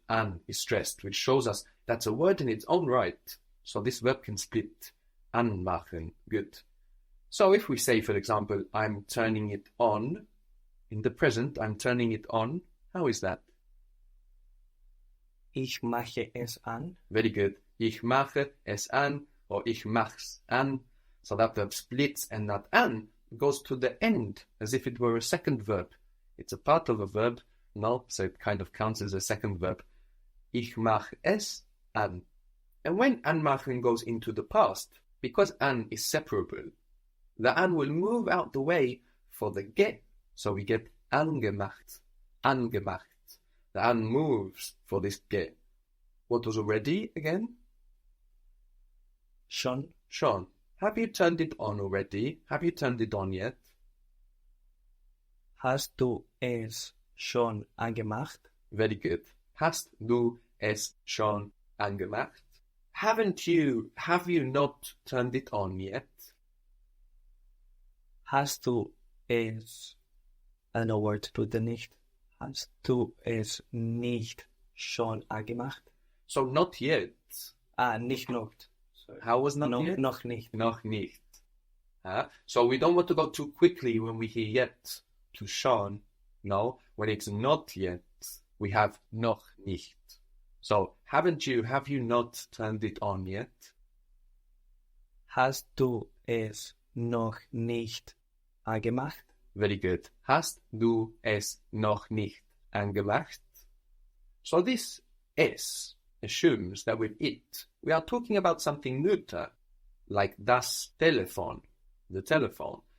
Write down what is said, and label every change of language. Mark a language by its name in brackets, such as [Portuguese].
[English] An is stressed, which shows us that's a word in its own right. So this verb can split. Anmachen. Good. So if we say, for example, I'm turning it on, in the present, I'm turning it on, how is that? [German] Ich mache es an. [English] Very good. [German] Ich mache es an, or ich mach's an. [English] So that verb splits, and that an goes to the end, as if it were a second verb. It's a part of a verb, no, so it kind of counts as a second verb. [German] Ich mach es an. [English] And when anmachen goes into the past, because an is separable, the an will move out the way for the get, so we get angemacht, angemacht. The an moves for this get. What was already again? [German] Schon. Schon. [English] Have you turned it on already? Have you turned it on yet? [German] Hast du es schon angemacht? [English] Very good. [German] Hast du es schon angemacht? [English] Have you not turned it on yet? [German] Hast du es, [English] I don't know where to put the nicht. [German] Hast du es nicht schon angemacht? [English] So not yet. [German] Nicht noch. [English] Sorry. How was not yet? [German] Noch nicht. Noch nicht. [English] So we don't want to go too quickly when we hear yet to schon. No, when it's not yet, we have [German] noch nicht. [English] So have you not turned it on yet? [German] Hast du es noch nicht angemacht? [English] Very good. [German] Hast du es noch nicht angemacht? [English] So this es assumes that with it, we are talking about something neuter, like das Telefon, the telephone.